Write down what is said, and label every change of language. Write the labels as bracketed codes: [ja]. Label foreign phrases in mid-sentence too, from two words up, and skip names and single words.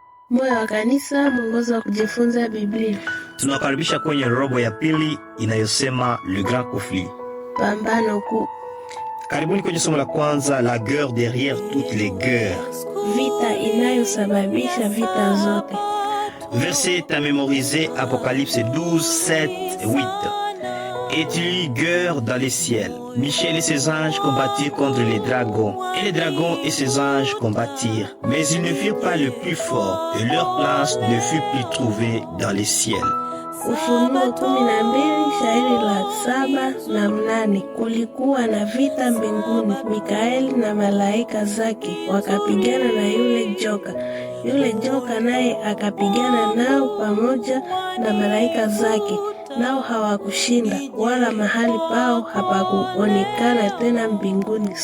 [sw] Moyo wa Kanisa, mwongozo wa kujifunza Biblia. Tunakaribisha kwenye robo ya pili inayosema Le Grand Conflit, pambano kuu. Karibuni kwenye somo la kwanza, [fr] la guerre derrière toutes les guerres, [sw] vita inayosababisha vita zote. [fr] Verset à mémoriser, Apocalypse 12, 7 et 8. Et il y eut guerre dans les ciels. Michel et ses anges combattirent contre les dragons. Et les dragons et ses anges combattirent. Mais ils ne furent pas le plus fort, et leur place ne fut plus trouvée dans les ciels. [sw] Ufunuo 12 shairi la 7 na 8. Kulikuwa na vita mbinguni, Mikaeli na malaika zake wakapigana na yule joka. Yule joka naye akapigana nao pamoja na malaika zake, nao hawakushinda, wala mahali pao hapakuonekana tena mbinguni.